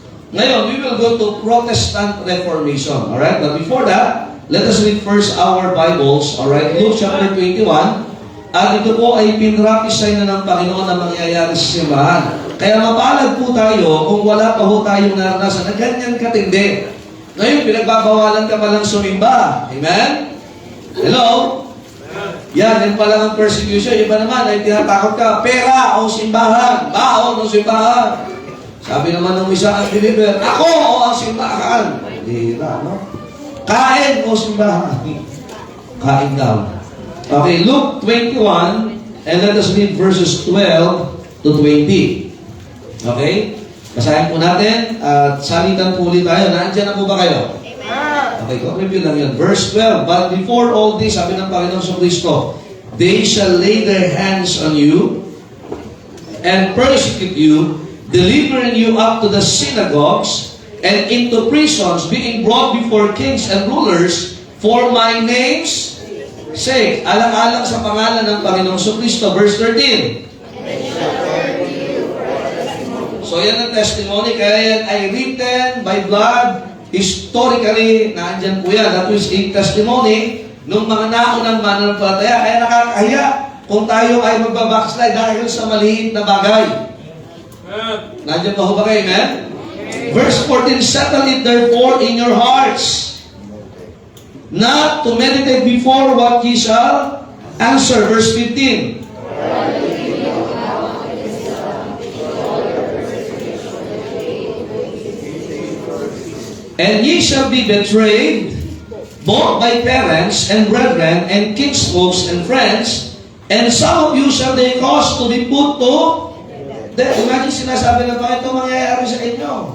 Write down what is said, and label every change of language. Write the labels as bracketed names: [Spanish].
[English] Ngayon, we will go to Protestant Reformation. Alright? But before that, let us read first our Bibles. Alright? Luke chapter 21. [Filipino] At ito po ay pinrapisay na ng Panginoon na mangyayari sa simbahan. Kaya mapalad po tayo kung wala pa ho tayong naranasan na ganyan katindi. Ngayon, pinagbabawalan ka palang sumimba. Amen? Hello? Yan pa lang ang persecution. Iba naman ay tinatakot ka, pera o simbahan, baon o simbahan. Sabi naman ng isang unbeliever, ako o ang simbahan. Hindi na, no? Kain o simbahan. Kain daw. [English] Okay, Luke 21, and let us read verses 12 to 20. Okay? [Filipino] Basahin po natin at salitan po ulit tayo. Nandiyan na po ba kayo? Okay, review lang yun. [English] Verse 12, but before all this, [Filipino] sabi ng Panginoon sa Kristo, [English] they shall lay their hands on you and persecute you, delivering you up to the synagogues and into prisons, being brought before kings and rulers for my name's sake. [Filipino] Alang-alang sa pangalan ng Panginoong sa Kristo. [English] Verse 13. [Filipino] So yan ang testimony, kaya yan ay [English] written by blood, [Filipino] historically, naandyan po yan. [English] That is a testimony [Filipino] ng mga naunang mananampalataya. Kaya nakakahiya kung tayo ay magbabackslide dahil sa maliit na bagay. Nandiyan pa ho ba kayo, amen? [English] Verse 14, settle it therefore in your hearts, not to meditate before what ye shall answer. Verse 15. And ye shall be betrayed, both by parents and brethren and kinsfolks and friends, and some of you shall they cause to be put to death. [Filipino] Imagine sinasabi ng Panginoon, ito mangyayari sa inyo.